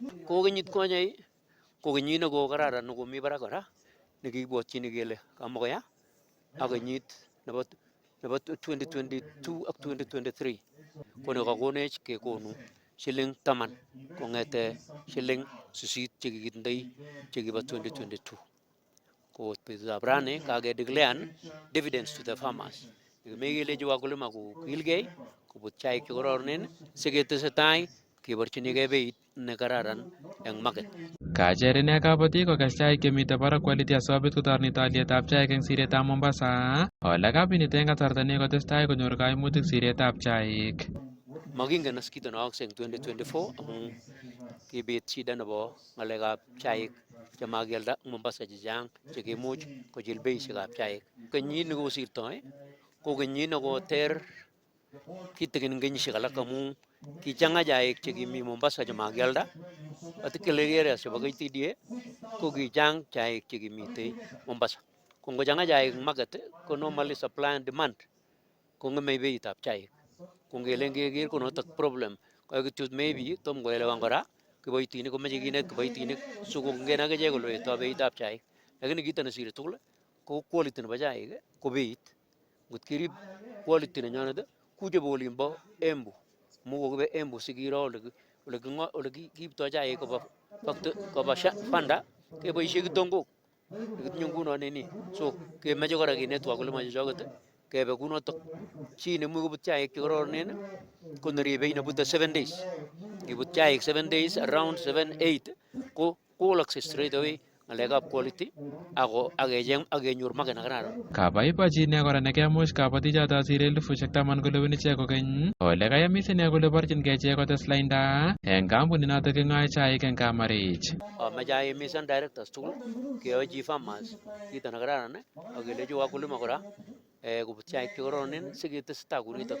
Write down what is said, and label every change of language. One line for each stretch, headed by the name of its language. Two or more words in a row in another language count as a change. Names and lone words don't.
Kalenjin: Ko kenyit konye ko kenyit nekokararan nekomi barak kora nekikibwotchini kele kamokoya ak kenyit nebo 2022 ak 2023 ko nekakonech kekonu shilling 10 kong'ete shilling 8 chekikindoi chekibo 2022. Ko betutab rani kakedeclaren
English: dividends to the farmers.
Kalenjin: Mekelechi wakulima kokilgei kobut chaik chekororonen siketesetai keborchinigei beit nekararan eng market. Kacher ine kabatik kokes chaik chemite barak quality asikobit kotoret alyetab chaik eng siretab Mombasa. Ole kabinit eng kasarta nekotestai konyor kaimutik siretab chaik. Makingen as kito neyookse eng 2024 amu kibit shida nebo ng'alekab chaik chemakialda Mombasa chechang chekimuch kochil beishekab chaik. Kenyit nekosirtoi ko kenyit nekoter kitikin eng kenyisiek alak amu kichang'a chaik chekimi Mombasa chemakialda,
English: particularly areas
Kalenjin: chebo KTDA ko kichang chaik chekimite Mombasa. Ko ngochang'a chaik eng market ko
English: normally supply and demand
Kalenjin: kong'eme beitab chaik. Ko ngele ngeker ko notok problem. Kwa kityo maybe tom koelewan kora kiboitinik komeche kinet kiboitinik sikongen akichek kole wetoi beitab chaik. Lakini kito nesire tugul ko quality nebo chaik ko beit. Ngot kirib quality nenyonet ku chebo olimbo Embu. Mu kokibe Embu sikiro ole kiipto chaik koba fanda keboishe kitongok kitinye nguno nini so kemeche kora kinet wakulima chechoket kebe kunotok chi nemuch kobut chaik chekororonen ko neribe inebute 7 days ngibut chaik
English: 7 days around 7-8
Kalenjin: ko kowolokse
English: straight away
Kalenjin: ngalekab quality akenyor market nekararan. Kabaibachi ine kora nekemuch kabatichoto asire 10,000 kolewen ichek kokeny ole kayamis ine kole borchinkei ichek kotes lainda eng kampuninoto king'oe chaik eng Kamarich. Amache ahimisan directors tugul keyochi farmers kito nekararan akelechi wakulima kora kobut chaik chekororonen siketestai kunitok.